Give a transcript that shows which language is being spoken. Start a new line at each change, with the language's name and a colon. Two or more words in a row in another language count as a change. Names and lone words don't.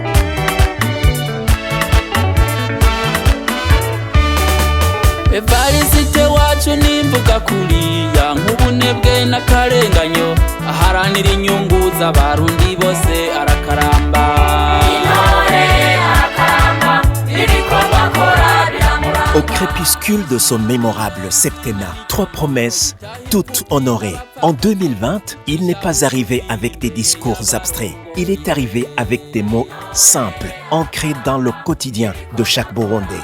Rundi: Evariste wacu nimvuga kuriya nk'ubunebwe n'akarenganyo, aharanira inyungu z'abarundi bose arakaramba.
French: Au crépuscule de son mémorable septennat, 3 promesses, toutes honorées. En 2020, il n'est pas arrivé avec des discours abstraits. Il est arrivé avec des mots simples, ancrés dans le quotidien de chaque Burundais.